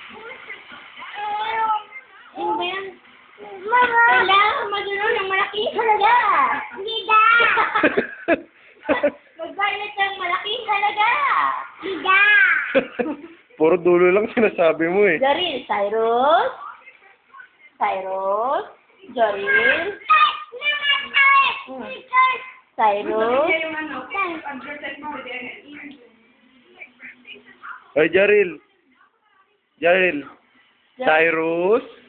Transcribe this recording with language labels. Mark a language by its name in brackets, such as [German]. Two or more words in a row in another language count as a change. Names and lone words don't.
[Filipino] Ano ba yan? Mama! Kailangan madulong ng malaking halaga. Hindi da! Magbayad ng malaking halaga. Hindi da! Puro dulo lang sinasabi mo eh. Jaril, Cyrus. Cyrus. Jaril. Cyrus. Oy, Jaril. Jaril. Cyrus.